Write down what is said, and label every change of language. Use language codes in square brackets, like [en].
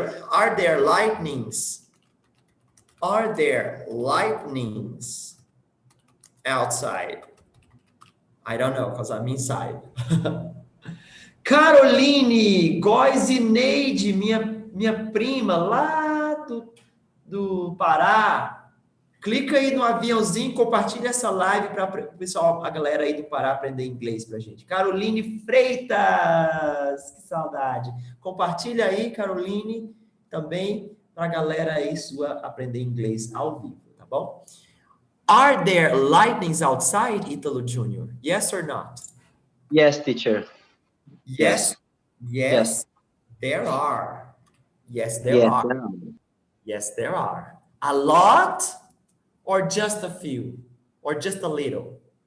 [en] Are there lightnings? Are there lightnings outside? I don't know, because I'm inside. [pt] Caroline, Góis e Neide, minha prima lá do Pará. Clica aí no aviãozinho, compartilha essa live para o pessoal, a galera aí do Pará aprender inglês pra gente. Caroline Freitas, que saudade. Compartilha aí, Caroline, também para a galera aí sua aprender inglês ao vivo, tá bom? [en] Are there lightnings outside, Ítalo Jr.? Yes or not? Yes, teacher. Yes. There are. Yes, there are. Yes, there are. A lot or just a few? Or just a little?